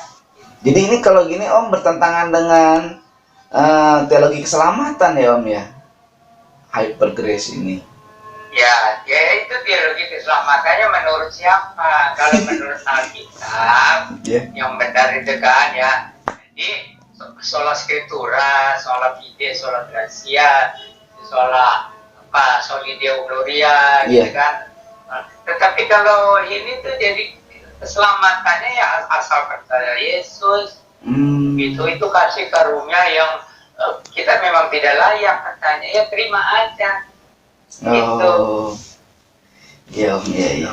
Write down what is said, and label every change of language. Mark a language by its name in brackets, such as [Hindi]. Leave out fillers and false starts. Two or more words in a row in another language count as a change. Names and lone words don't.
[Indonesian] jadi ini kalau gini Om bertentangan dengan teologi keselamatan ya Om ya? [English] Hyper Grace ini. [Indonesian] Ya itu teologi keselamatannya menurut siapa? Kalau menurut Alkitab, Iya. yang benar itu kan ya. [Latin] Jadi sola scriptura, sola fide, sola gratia, sola soli deo gloria, [Indonesian] gitu Iya. kan. Nah, tetapi kalau ini tuh jadi keselamatannya ya asal percaya Yesus. Itu kasih karunia yang kita memang tidak layak katanya, ya terima aja. Gitu. Oh, iya Om, iya iya.